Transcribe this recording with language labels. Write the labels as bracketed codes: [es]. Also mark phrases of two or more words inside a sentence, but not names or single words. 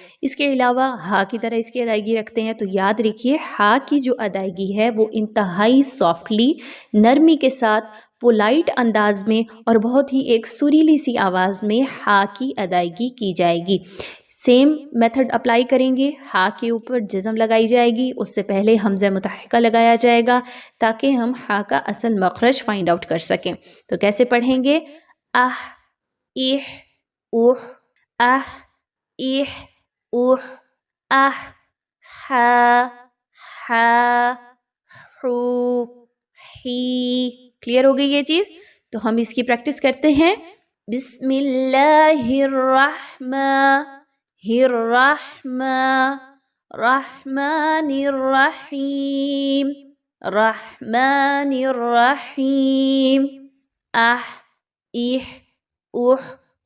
[ur] اس کے علاوہ ہا کی طرح اس کی ادائیگی رکھتے ہیں، تو یاد رکھیے ہا کی جو ادائیگی ہے وہ انتہائی سافٹلی، نرمی کے ساتھ، پولائٹ انداز میں اور بہت ہی ایک سریلی سی آواز میں ہا کی ادائیگی کی جائے گی۔ [en] same method apply [ur] کریں گے، ہا کے اوپر جزم لگائی جائے گی، اس سے پہلے حمزہ متحرکہ لگایا جائے گا تاکہ ہم ہا کا اصل مخرج [en] find out [ur] کر سکیں۔ تو کیسے پڑھیں گے؟ اہ ایح اوح، اہ ایح اوح، اہ ہا ہا حو ہی۔ کلیئر ہو گئی یہ چیز؟ تو ہم اس کی پریکٹس کرتے ہیں۔ [ar] بسم اللہ الرحمن الرحمن الرحیم رحمن الرحیم، اہ ایح اوح۔